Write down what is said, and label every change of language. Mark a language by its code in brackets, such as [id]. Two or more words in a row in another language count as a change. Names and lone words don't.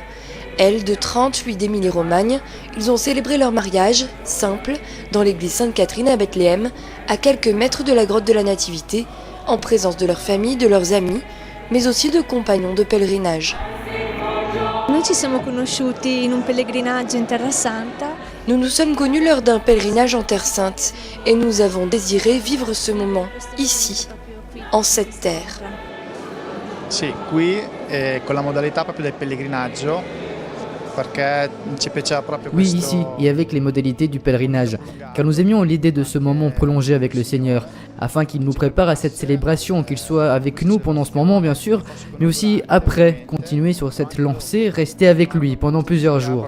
[fr] Elle, de 30, lui d'Émilie-Romagne, ils ont célébré leur mariage, simple, dans l'église Sainte-Catherine à Bethléem, à quelques mètres de la grotte de la Nativité, en présence de leur famille, de leurs amis, mais aussi de compagnons de pèlerinage. [it] Noi ci siamo conosciuti in un pellegrinaggio in Terra Santa. [fr] Nous nous sommes connus lors d'un pèlerinage en Terre Sainte et nous avons désiré vivre ce moment, ici, en cette terre. [it] Sì, qui con la modalità proprio del pellegrinaggio. [fr] Oui, ici, et avec les modalités du pèlerinage, car nous aimions l'idée de ce moment prolongé avec le Seigneur, afin qu'il nous prépare à cette célébration, qu'il soit avec nous pendant ce moment, bien sûr, mais aussi après, continuer sur cette lancée, rester avec lui pendant plusieurs jours.